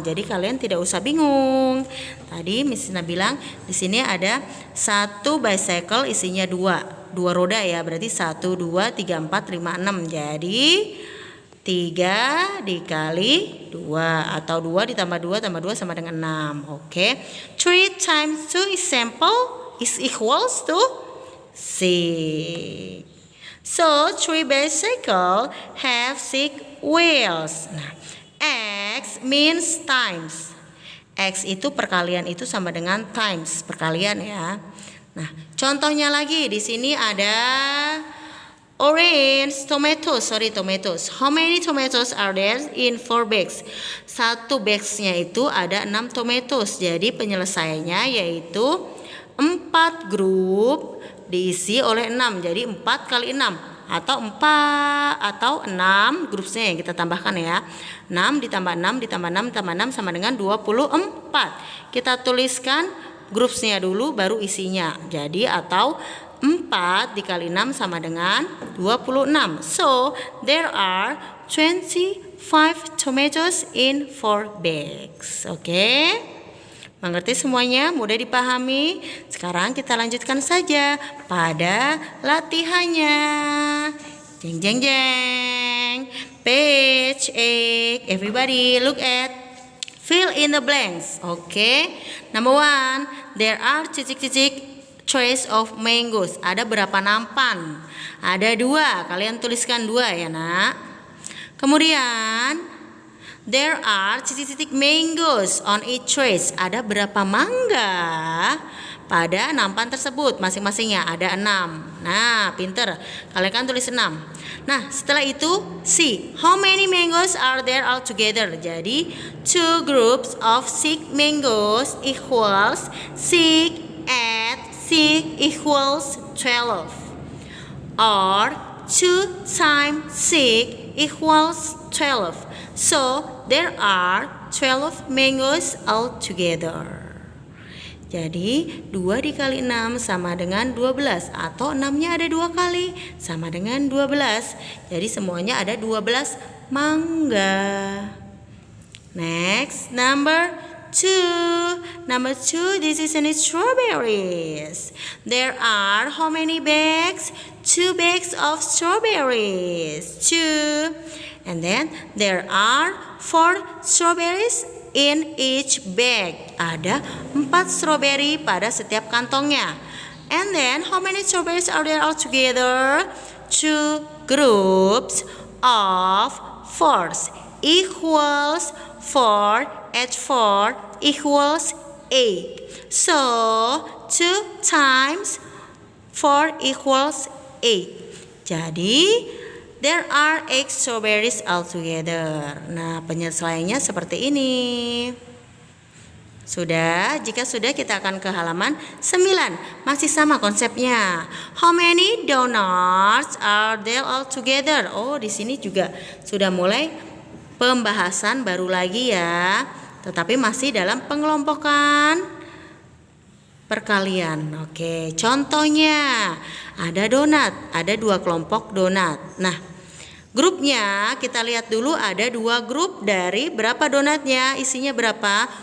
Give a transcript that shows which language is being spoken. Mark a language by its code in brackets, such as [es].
[id] Jadi kalian tidak usah bingung. Tadi Miss Sina bilang di sini ada satu bicycle isinya 2 roda ya. Berarti 1, 2, 3, 4, 5, 6. Jadi 3 dikali 2 atau 2 ditambah 2 tambah 2 sama dengan 6. Oke. [en] 3 times 2 is simple is equals to 6. So 3 bicycle have 6 wheels. Nah, X means times. [id] X itu perkalian itu sama dengan times, perkalian ya. Nah, contohnya lagi di sini ada orange, tomatoes. [en] How many tomatoes are there in 4 bags? [id] Satu bagsnya itu ada 6 tomatoes. Jadi penyelesaiannya yaitu 4 grup diisi oleh 6. Jadi 4 kali 6 atau 6 grupnya yang kita tambahkan ya. 6 ditambah 6 ditambah 6 ditambah 6 sama dengan 24. Kita tuliskan grupnya dulu baru isinya. Jadi atau 4 dikali 6 sama dengan 26. [en] So there are 25 tomatoes in 4 bags. [id] Oke? Mengerti semuanya? Mudah dipahami? Sekarang kita lanjutkan saja pada latihannya. Jeng jeng jeng. [en] Page 8. Everybody look at. Fill in the blanks. Okay. Number 1. There are [id] titik-titik [en] trays of mangoes. [id] Ada berapa nampan? Ada 2. Kalian tuliskan 2 ya nak. [en] Kemudian there are [id] titik-titik [en] mangoes on each tray. [id] Ada berapa mangga pada nampan tersebut? Masing-masingnya ada 6. Nah, pinter. Kalian kan tulis 6. Nah, setelah itu [en] see how many mangoes are there all together. [id] Jadi [en] 2 groups of 6 mangoes equals 6 add 6 equals 12. Or 2 times 6 equals 12. So there are 12 mangoes altogether. [id] Jadi 2 dikali 6 sama dengan 12. Atau 6-nya ada 2 kali sama dengan 12. Jadi semuanya ada 12 mangga. [en] Next, number 2. Number 2, this is an strawberries. There are how many bags? 2 bags of strawberries. 2. And then there are 4 strawberries in each bag. [id] Ada 4 strawberry pada setiap kantongnya. [en] And then how many strawberries are there all together? 2 groups of 4 equals 4 add 4 equals 8. So 2 times 4 equals 8. [id] Jadi [en] there are 8 strawberries altogether. [id] Nah, penyelesaiannya seperti ini. Sudah, jika sudah kita akan ke halaman 9. Masih sama konsepnya. [en] How many donuts are there altogether? [id] Oh, di sini juga sudah mulai pembahasan baru lagi ya. Tetapi masih dalam pengelompokan perkalian. Oke, contohnya ada donat, ada 2 kelompok donat. Nah, grupnya kita lihat dulu ada 2 grup dari berapa donatnya, isinya berapa?